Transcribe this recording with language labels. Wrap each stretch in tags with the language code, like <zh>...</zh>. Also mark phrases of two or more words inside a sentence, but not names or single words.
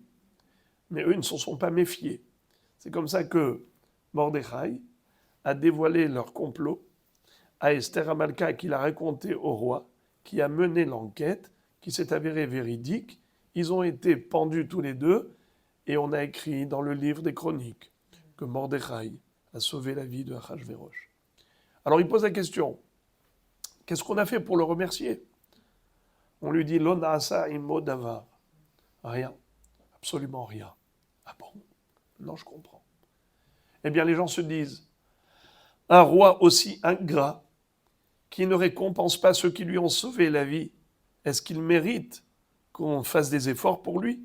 <fr>Mais eux ne s'en sont pas méfiés. C'est comme ça que Mordechai a dévoilé leur complot à Esther Hamalka, qui l'a raconté au roi, qui a mené l'enquête, qui s'est avérée véridique. Ils ont été pendus tous les deux, et on a écrit dans le livre des Chroniques que Mordechai a sauvé la vie de Achashverosh. Alors il pose la question, qu'est-ce qu'on a fait pour le remercier? On lui dit,</fr> <he>לא נעשה עמו דבר.</he> <fr>Rien, absolument rien. Ah bon? Non, je comprends. Eh bien, les gens se disent, un roi aussi ingrat, qui ne récompense pas ceux qui lui ont sauvé la vie, est-ce qu'il mérite qu'on fasse des efforts pour lui?</fr>